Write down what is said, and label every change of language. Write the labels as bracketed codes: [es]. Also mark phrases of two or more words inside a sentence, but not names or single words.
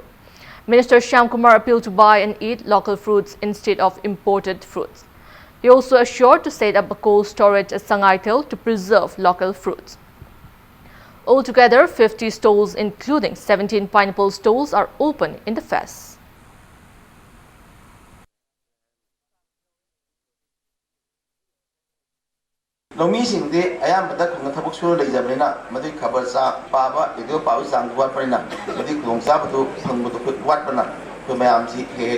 [en] Minister Shyamkumar appealed to buy and eat local fruits instead of imported fruits. He also assured to set up a cold storage at Sangaitel to preserve local fruits. Altogether, 50 stalls including 17 pineapple stalls are open in the fest. [mni] ꯂꯧꯃꯤꯁꯤꯡꯗꯤ ꯑꯌꯥꯝꯕꯗ ꯈꯨꯡꯒꯪ ꯊꯕꯛ ꯁꯨꯔ ꯂꯩꯖꯕꯅꯤꯅ ꯃꯗꯨꯒꯤ ꯈꯕꯔ ꯄꯥꯕ ꯔꯦꯗꯤꯑꯣ ꯄꯥꯕ ꯆꯥꯡ ꯋꯥꯠꯄꯅꯤꯅ ꯃꯗꯨꯒꯤ ꯈꯨꯗꯣꯡꯆꯥꯕꯗꯨ ꯐꯪꯕꯗꯨ ꯋꯥꯠꯄꯅ ꯑꯩꯈꯣꯏ ꯃꯌꯥꯝꯁꯤ ꯍꯦꯛ